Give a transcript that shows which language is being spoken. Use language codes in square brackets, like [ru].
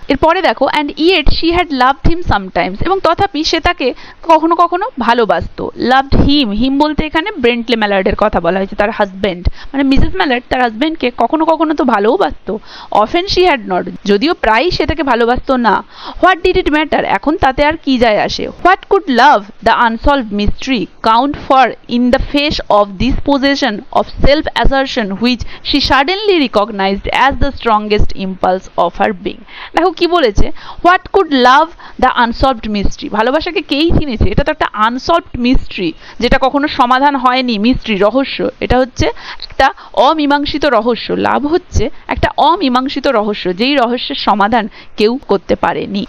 [bn] এরপরে দেখো, [en] and yet she had loved him sometimes, [bn] এবং তথাপি সে তাকে কখনো কখনো ভালোবাসতো। লাভড হিম, হিম বলতে এখানে ব্রেন্টলি ম্যালার্ডের কথা বলা হয়েছে, তার হাজব্যান্ড, মানে মিসেস ম্যালার্ড তার হাজব্যান্ডকে কখনো কখনো তো ভালোও বাসতো। [en] often she had not, [bn] যদিও প্রায় সে তাকে ভালোবাসতো না। [en] what did it matter, [bn] এখন তাতে আর কি যায় আসে। [en] What could love, the unsolved mystery, count for in the face of this possession of self-assertion which she suddenly recognized as the strongest impulse of her being? [bn] দেখো কি বলেছে, [en] what could love the unsolved mystery, [bn] ভালোবাসাকে কেই চিনেছে, এটা তো একটা unsolved mystery, যেটা কখনো সমাধান হয়নি, মিস্ট্রি রহস্য, এটা হচ্ছে একটা অমীমাংসিত রহস্য। লাভ হচ্ছে একটা অমীমাংসিত রহস্য, যেই রহস্যের সমাধান কেউ করতে পারেনি।